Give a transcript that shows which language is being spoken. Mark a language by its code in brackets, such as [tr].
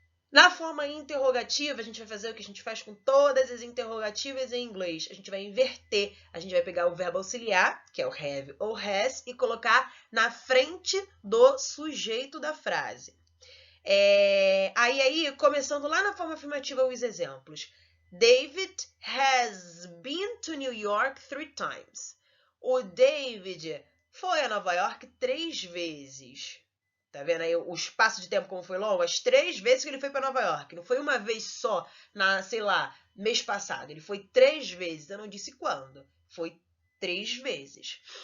[pt] Na forma interrogativa, a gente vai fazer o que a gente faz com todas as interrogativas em inglês. A gente vai inverter. A gente vai pegar o verbo auxiliar, que é o have ou has, e colocar na frente do sujeito da frase. Aí, começando lá na forma afirmativa, os exemplos. [en] David has been to New York 3 times. [pt] O David foi a Nova York 3 vezes. Tá vendo aí o espaço de tempo como foi longo? As 3 vezes que ele foi para Nova York. Não foi uma vez só, mês passado. Ele foi 3 vezes. Eu não disse quando. Foi 3 vezes.